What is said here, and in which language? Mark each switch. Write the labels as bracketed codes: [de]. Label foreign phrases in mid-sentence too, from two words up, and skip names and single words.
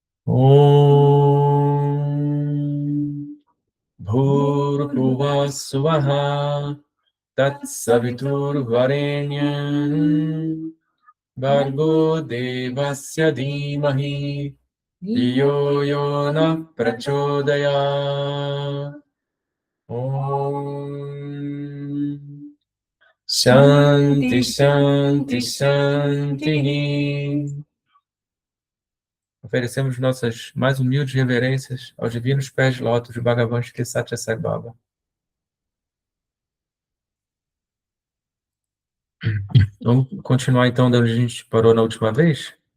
[sa] ॐ भूर्भुवः स्वः तत् सवितुर्वरेण्यं भर्गो देवस्य धीमहि धियो योन प्रचोदय. ॐ शान्तिः शान्तिः शान्तिः. [pt] Oferecemos nossas mais humildes reverências aos divinos pés de lótus de Bhagavan Shri Satya Sai Baba. Vamos continuar então de onde a gente parou na última vez?